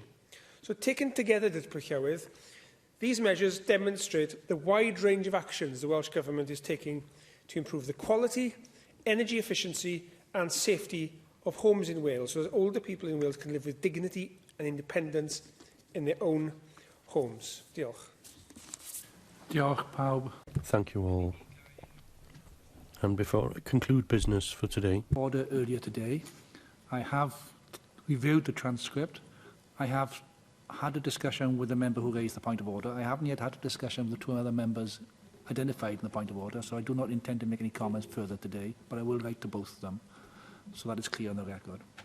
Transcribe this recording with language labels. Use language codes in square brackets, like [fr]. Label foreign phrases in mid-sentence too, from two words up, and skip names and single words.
[en] So taken together, these measures demonstrate the wide range of actions the Welsh Government is taking to improve the quality, energy efficiency and safety of homes in Wales, so that older people in Wales can live with dignity and independence in their own homes. [cy] Diolch. Diolch pawb. [en] Thank you all. And before I conclude business for today, Order earlier today. I have reviewed the transcript. I have had a discussion with the member who raised the point of order. I haven't yet had a discussion with the two other members identified in the point of order, so I do not intend to make any comments further today, but I will write to both of them, so that is clear on the record.